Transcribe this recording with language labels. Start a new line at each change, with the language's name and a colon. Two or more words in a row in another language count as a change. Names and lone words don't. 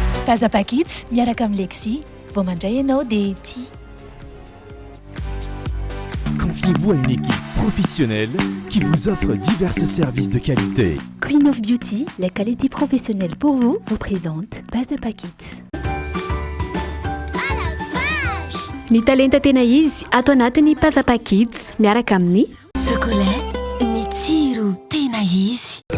Malagasy: Pazapakits miaraka amin'ny Lexi vao mandray ianao dia tia.
French: Confiez-vous à une équipe professionnelle qui vous offre divers services de qualité. Queen of Beauty, la qualité professionnelle pour vous présente Pazapakits.
Malagasy: Ny talenta tena izy ato anatiny Pazapakits miaraka amin'ny Chocolat mitsiro tena izy.